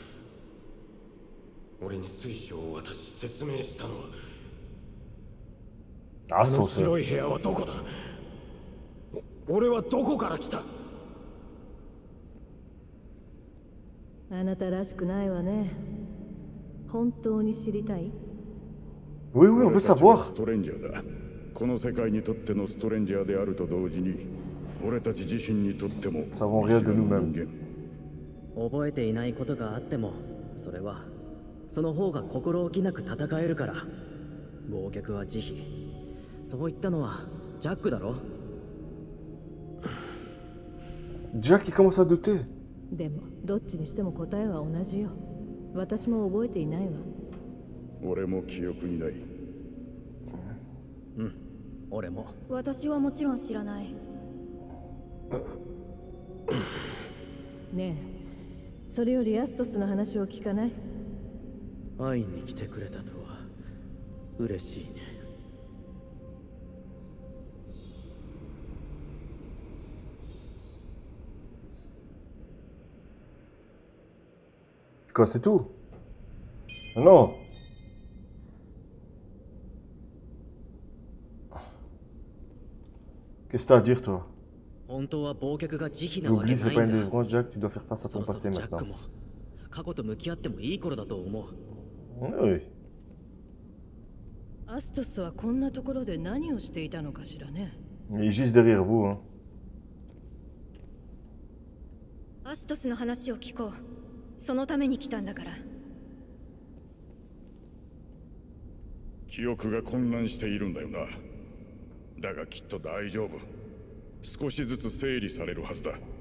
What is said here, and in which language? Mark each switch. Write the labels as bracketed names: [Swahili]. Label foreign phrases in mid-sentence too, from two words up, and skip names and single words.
[Japanese] 俺に水晶を渡し説明したのは。あの白い部屋はどこだ？俺はどこから来た？あなたらしくないわね。本当に知りたい？ [French] Oui, oui, on veut savoir. [Japanese] ストレンジャーだ。この世界にとってのストレンジャーであると同時に、俺たち自身にとっても [French] Savons rien de nous-mêmes. [Japanese] 覚えていないことがあっても、それはその方が心置きなく戦えるから。忘却は慈悲。そう言ったのはジャックだろ。 [French] Jack, il commence à douter. [Japanese] でもどっちにしても答えは同じよ。私も覚えていないわ。俺も記憶にない。うん、俺も。私はもちろん知らない。ねえ、それよりアストスの話を聞かない？会いに来てくれたとは嬉しいね。 [French] Quoi, c'est tout? Non. Qu'est-ce que t'as à dire, toi? Oublie, c'est pas une délivrance, Jack, tu dois faire face à ton passé maintenant. Oui. [Japanese] アストスはこんなところで何をしていたのかしらね。 [French] Il est juste derrière vous, hein. [Japanese] アストスの話を聞こう。そのために来たんだから。記憶が混乱しているんだよな。だがきっと大丈夫。少しずつ整理されるはずだ。